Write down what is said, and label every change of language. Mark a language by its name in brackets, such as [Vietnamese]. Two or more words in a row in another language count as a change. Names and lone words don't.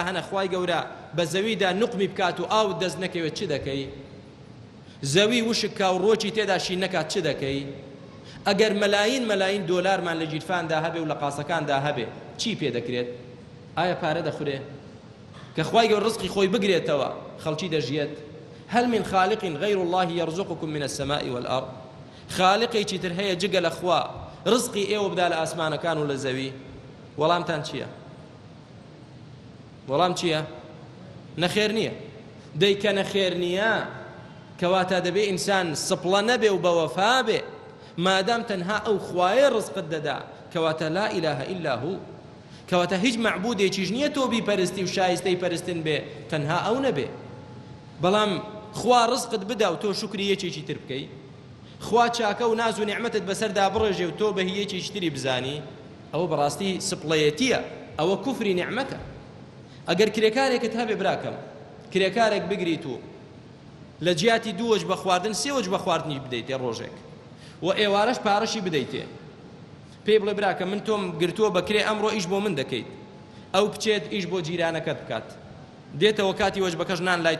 [Central Kurdish] هەنە خوای گەورە بە زەویدا نوقمی بکات و ئاو دەست نەکەوێت چ دەکەی زەوی وشک و ڕۆکی تێدا شین نەکات چ دەکەی ئەگەر مەلاین دۆلارمان لە جیرفاندا هەبێ و لە قاسەکاندا هەبێ چی پێ دەکرێت ئایا پارە دەخورێ کە خوای گەورە ڕزقی خۆی بگرێتەوە خەڵکی دەژیێت [Arabic] هل من خالق غير الله يرزقكم من السماء والأرض [Central Kurdish] خالقێکی تر هەیە جگە لە خوا ڕزقی ئێوە بدا لە ئاسمانەکان و لە زەوی وەڵامتان چییە وەڵام چییە نەخێر نییە دەیکە نەخێر نییە کەواتە دەبێ ئینسان سپڵە نەبێ و بەوەفا بێ مادام تەنها ئەو خوایە ڕزقت دەدا کەواتە [Arabic] لا إله إلا هو [Central Kurdish] کەواتە هیچ معبودێکیش نییە تۆ بیپەرستی و شایستەی پەرستن بێ تەنها ئەو نەبێ بەڵام خوا ڕزقت بدا و تۆ شکری یەکێکی تر بکەی خوا چاکە و ناز و نیعمەتت بەسەردا بڕێژێ و تۆ بە هیچێکی تری بزانی ئەوە بەڕاستی سپڵەیەتیە ئەوە کوفری نیعمەتە ئەگەر کرێکارێکت هەبێ براکەم کرێکارێک بگریت و لە جیاتی دووەش بە خواردن سێوەش بە خواردنی بدەیتێ ڕۆژێک و ئێوارەش پارەشی بدەیتێ پێی بڵێ براکە من تۆم گرتووە بەکرێ ئەمڕۆ ئیش بۆ من دەکەیت ئەو بچێت ئیش بۆ جیرانەکەت بکات دێتەوە کاتی وەش بەکەش نان لای